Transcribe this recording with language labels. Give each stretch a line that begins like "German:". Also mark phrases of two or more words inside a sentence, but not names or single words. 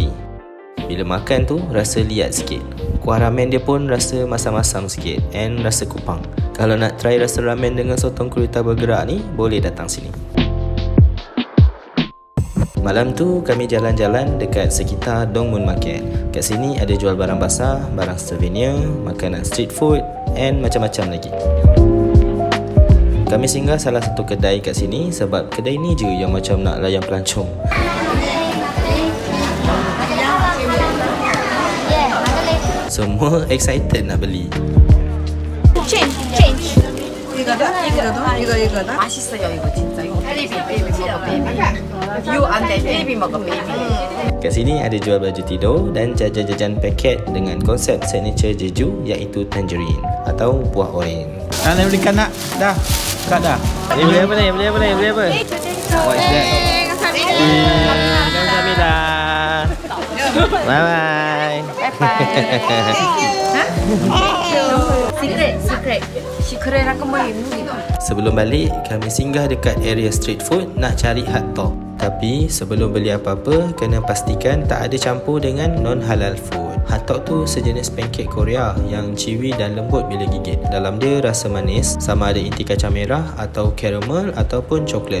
Malay: Bila makan tu rasa liat sikit. Kuah ramen dia pun rasa masam-masam sikit and rasa kupang. Kalau nak try rasa ramen dengan sotong gurita bergerak ni, boleh datang sini. Malam tu kami jalan-jalan dekat sekitar Dongmun Market. Kat sini ada jual barang basah, barang souvenir, makanan
English: street food
Malay: and macam-macam lagi. Kami singgah salah satu kedai kat sini sebab kedai ni je yang macam nak layan pelancong. Semua excited nak beli. Change.
Korean: 이거다. 맛있어요 이거 진짜. 이거 베이비 먹어 베이비. You 안돼 베이비 먹어 베이비.
Malay: Kat sini ada jual baju tidur dan jajan-jajan paket dengan konsep signature Jeju iaitu tangerine atau buah oren. Nak belikan nak? Dah. Kat dah. Beli apa ni? Beli apa ni? Beli apa?
English: What is that? Kamsahamnida. Bye bye.
Malay: Secret nak kembali mungkin. Sebelum balik, kami singgah dekat area street food nak cari hotdog. Tapi sebelum beli apa-apa, kena pastikan tak ada campur dengan
English: non-halal food.
Malay: Hotdog tu sejenis pancake Korea yang chewy dan lembut bila gigit. Dalam dia rasa manis, sama ada inti kacang merah atau caramel ataupun coklat.